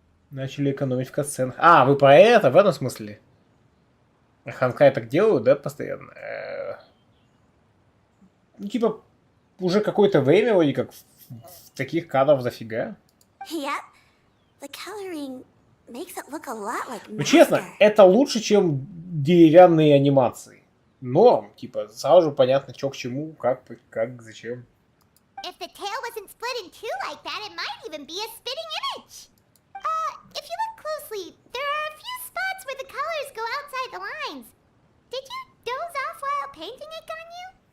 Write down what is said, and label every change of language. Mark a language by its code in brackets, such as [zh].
[ru] Начали экономить в катсценах. А, вы про это? В этом смысле? Ханкай так делают, да, постоянно? Ну, типа, уже какое-то время, вроде как, таких кадров дофига. [en] Yep. The coloring makes it look a lot like [ru] Ну, честно, [en] Master. [ru] это лучше, чем деревянные анимации. Норм, типа, сразу же понятно, что к чему, как, зачем. [en] If the tail wasn't split in two like that, it might even be a spitting image. If you look closely, there are a few spots where the colors go outside the lines. Did you doze off while painting it, Ganyu?